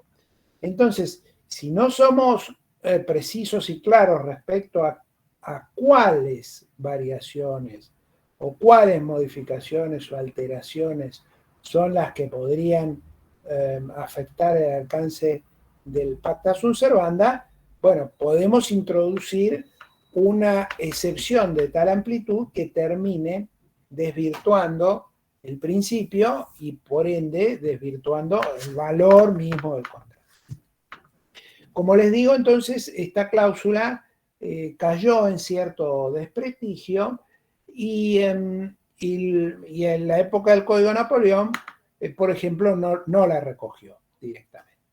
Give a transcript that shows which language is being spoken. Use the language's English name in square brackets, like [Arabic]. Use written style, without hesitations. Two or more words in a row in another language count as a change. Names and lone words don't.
[Spanish] Entonces, si no somos precisos y claros respecto a cuáles variaciones o cuáles modificaciones o alteraciones son las que podrían afectar el alcance del [Latin] pacta sunt servanda, [Spanish] bueno, podemos introducir una excepción de tal amplitud que termine desvirtuando el principio y por ende desvirtuando el valor mismo del contrato. Como les digo, entonces, esta cláusula cayó en cierto desprestigio y en la época del Código Napoleón, por ejemplo, no la recogió directamente.